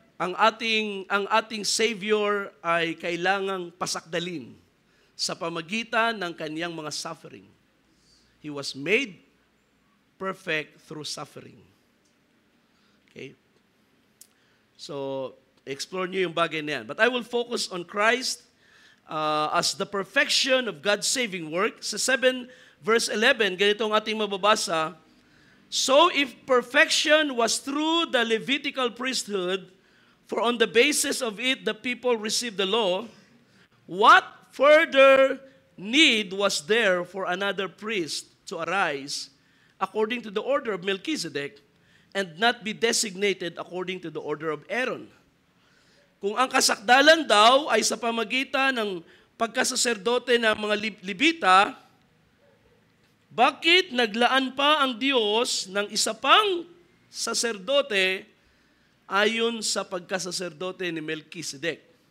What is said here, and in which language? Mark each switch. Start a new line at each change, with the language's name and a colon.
Filipino: Ang ating Savior ay kailangang pasakdalin sa pamagitan ng kaniyang mga suffering.
English: He was made perfect through suffering. Okay? So, explore
Filipino: nyo yung bagay na yan.
English: But I will focus on Christ as the perfection of God's saving work.
Filipino: Sa 7 verse 11, ganito ang ating mababasa,
English: so if perfection was through the Levitical priesthood, for on the basis of it the people received the law, what further need was there for another priest to arise according to the order of Melchizedek and not be designated according to the order of Aaron?
Filipino: Kung ang kasakdalan daw ay sa pamagitan ng pagkasaserdote ng mga Libita, bakit naglaan pa ang Diyos ng isa pang saserdote ayon sa pagkasaserdote ni Melchizedek?